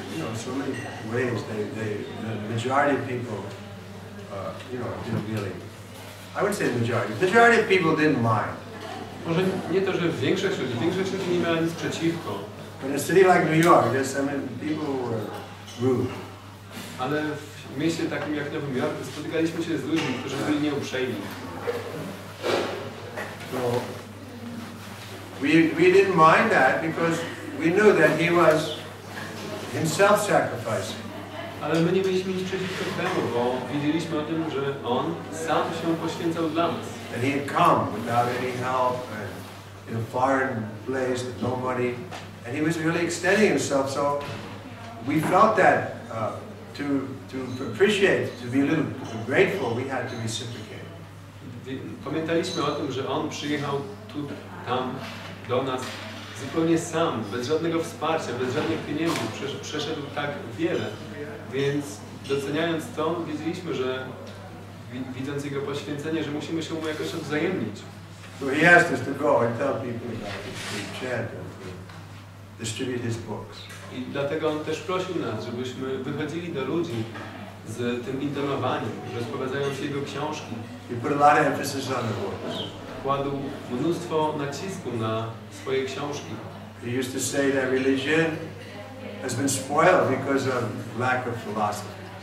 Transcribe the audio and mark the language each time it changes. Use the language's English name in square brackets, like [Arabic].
[English] And so many ways the majority of people, didn't really. I would say the majority of people didn't mind. [Polish] Może nie to, że większość ludzi nie miała nic przeciwko. [English] But in a city like New York, people were rude. [Polish] Ale w mieście takim jak Nowym Jorku spotykaliśmy się z ludźmi, którzy byli nieuprzejmi. [English] So we didn't mind that because we knew that he was himself sacrificing. [Polish] Ale my nie mieliśmy nic przeciwko temu, bo wiedzieliśmy o tym, że On sam się poświęcał dla nas. [English] And he had come without any help and in a foreign place with no money. And he was really extending himself, so we felt that to appreciate, to be a little grateful, we had to reciprocate. [Polish] Pamiętaliśmy o tym, że On przyjechał tam do nas zupełnie sam, bez żadnego wsparcia, bez żadnych pieniędzy, przeszedł tak wiele. Więc doceniając to, wiedzieliśmy, że widząc Jego poświęcenie, że musimy się Mu jakoś odwzajemnić. [English] So he asked us to go and tell people about it, to chant and to distribute his books. [Polish] I dlatego On też prosił nas, żebyśmy wychodzili do ludzi z tym intonowaniem, rozprowadzając Jego książki. [English] He put a lot of emphasis on the books. [Polish] Kładł mnóstwo nacisku na swoje książki. [English] He used to say that religion has been spoiled because of lack of philosophy.